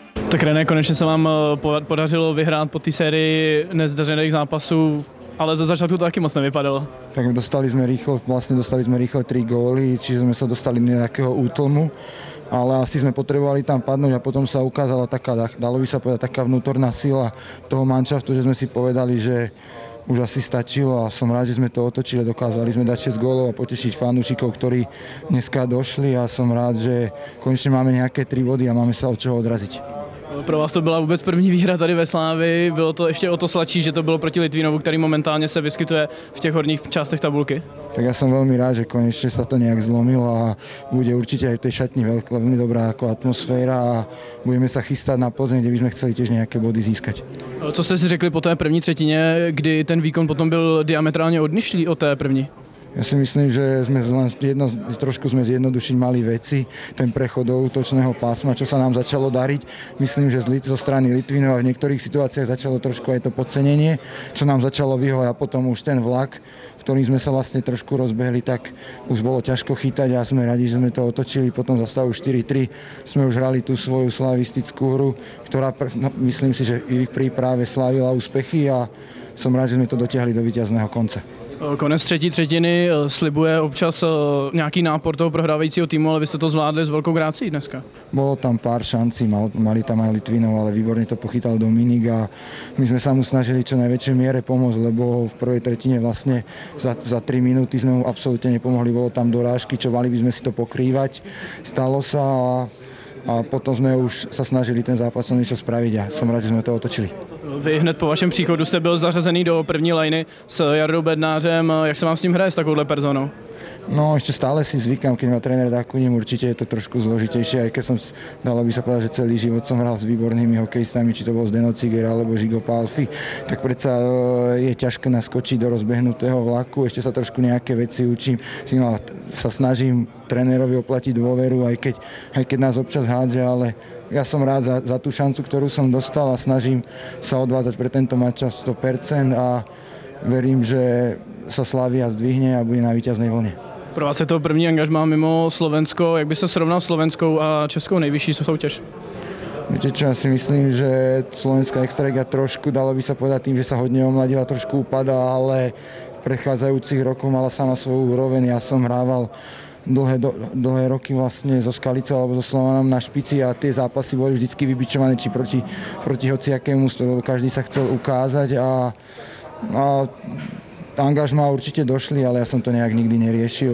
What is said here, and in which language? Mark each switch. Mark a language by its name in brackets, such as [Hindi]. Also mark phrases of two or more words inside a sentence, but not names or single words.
[Czech] Tak René, konečně se vám podařilo vyhrát po té sérii nezdařených zápasů, ale za začátku to taky moc nevypadalo. [Slovak] Tak dostali sme rýchle 3 góly, čiže sme sa dostali do nejakého útlmu, ale asi sme potrebovali tam padnúť a potom sa ukázala taká, dalo by sa povedať, taká vnútorná sila toho manšaftu, že sme si povedali, že už asi stačilo a som rád, že sme to otočili, dokázali sme dať 6 gólov a potešiť fanúšikov, ktorí dneska došli a som rád, že konečne máme nejaké 3 body a máme sa od čoho odraziť. [Czech] Pro vás to byla vůbec první výhra tady ve Slávii, bylo to ještě o to sladší, že to bylo proti Litvinovu, který momentálně se vyskytuje v těch horních částech tabulky. [Slovak] Tak ja som veľmi rád, že konečne sa to nejak zlomilo a bude určite aj v tej šatni veľmi dobrá ako atmosféra a budeme sa chystať na Plzeň, kde by sme chceli tiež nejaké body získať. [Czech] Co jste si řekli po té první třetině, kdy ten výkon potom byl diametrálně odlišný od té první? [Slovak] Ja si myslím, že sme trošku zjednodušiť mali veci, ten prechod do útočného pásma, čo sa nám začalo dariť. Myslím, že zo strany Litvinova v niektorých situáciách začalo trošku aj to podcenenie, čo nám začalo vyhovať a potom už ten vlak, v ktorým sme sa vlastne trošku rozbehli, tak už bolo ťažko chytať a sme radi, že sme to otočili. Potom za stavu 4-3 sme už hrali tú svoju slavistickú hru, ktorá myslím si, že i v príprave slávila úspechy a som rád, že sme to dotiahli do víťazného konce. [Czech] Konec třetí třetiny slibuje občas nějaký nápor toho prohrávajícího týmu, ale vy jste to zvládli s velkou grácií dneska. [Slovak] Bolo tam pár šancí, mali tam aj Litvinov, ale výborne to pochytal Dominik a my sme sa mu snažili čo najväčšej miere pomôcť, lebo v prvej tretine vlastne za 3 minúty sme mu absolútne nepomohli, bolo tam dorážky, čo mali by sme si to pokrývať. Stalo sa a potom sme už sa snažili ten zápas niečo spraviť a som rád, že sme to otočili. [Czech] Vy hned po vašem příchodu jste byl zařazený do první lajny s Jardou Bednářem. Jak se vám s tím hraje s takovouhle personou? [Slovak] No ešte stále si zvykám, keď ma tréner Dakuním, určite je to trošku zložitejšie, aj keď som, dalo by sa povedať, že celý život som hral s výbornými hokejistami, či to bol Zdeno Ciger alebo Žigo Pálfi, tak predsa je ťažké naskočiť do rozbehnutého vlaku, ešte sa trošku nejaké veci učím, sa snažím trénerovi oplatiť dôveru, aj keď nás občas hádže, ale ja som rád za tú šancu, ktorú som dostal a snažím sa odvádzať pre tento matč 100% a verím, že sa Slavia zdvihne a bude na víťaznej vlne. [Czech] Pro vás je to první angažmá mimo Slovensko. Jak by se srovnal slovenskou a českou nejvyšší soutěž? [Slovak] Viete čo, ja si myslím, že slovenská extraliga trošku, dalo by sa povedať tým, že sa hodne omladila, trošku upadá, ale v prechádzajúcich rokoch mala sama svoju úroveň. Ja som hrával dlhé roky vlastne zo Skalicou alebo zo Slovanom na špici a tie zápasy boli vždycky vybičované či proti hociakému, lebo každý sa chcel ukázať a angažmá určite došli, ale ja som to nejak nikdy neriešil.